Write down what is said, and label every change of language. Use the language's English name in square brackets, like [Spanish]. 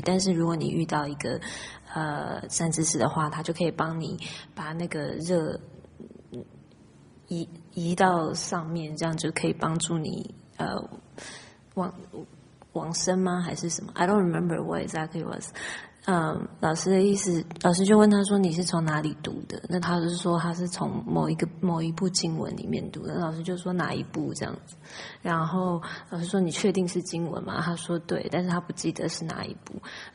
[Chinese] 但是如果你遇到一个善知识的话，他就可以帮你把那个热移到上面，这样就可以帮助你往生吗？还是什么 [English] ？I don't remember what exactly was。 [Chinese] 老师的意思，老师就问他说：“你是从哪里读的？” 那他就是说他是从某一部经文里面读的。老师就说哪一部这样子，然后老师说：“你确定是经文吗？”他说：“对，但是他不记得是哪一部。”